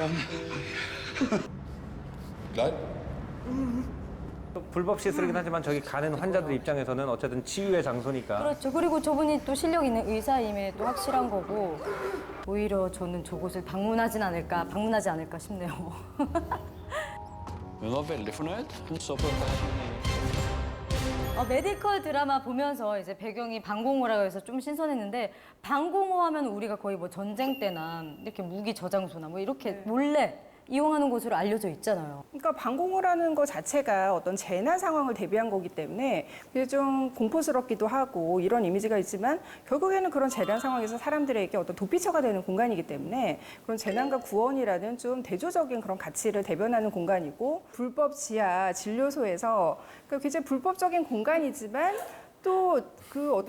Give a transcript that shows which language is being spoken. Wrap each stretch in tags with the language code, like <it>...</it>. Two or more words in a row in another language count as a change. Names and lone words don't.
<no>Klar?</no> <ko>불법 시술이긴 하지만 저기 가는 환자들 입장에서는 어쨌든 치유의 장소니까. 그렇죠. 그리고 저분이 또 실력 있는 의사임에 또 확실한 거고 오히려 저는 저곳을 방문하지 않을까 싶네요.</ko> <no>Hun var veldig fornøyd. Hun så på dette her.</no> <ko>메디컬 드라마 보면서 이제 배경이 방공호라고 해서 좀 신선했는데 방공호 하면 우리가 거의 뭐 전쟁 때나 이렇게 무기 저장소나 뭐 이렇게 몰래 이용하는 곳으로 알려져 있잖아요. 그러니까 방공호라는 것 자체가 어떤 재난 상황을 대비한 거기 때문에 그게 좀 공포스럽기도 하고 이런 이미지가 있지만 결국에는 그런 재난 상황에서 사람들에게 어떤 도피처가 되는 공간이기 때문에 그런 재난과 구원이라는 좀 대조적인 그런 가치를 대변하는 공간이고 불법 지하 진료소에서 그러니까 굉장히 불법적인 공간이지만 또 그 어떤</ko>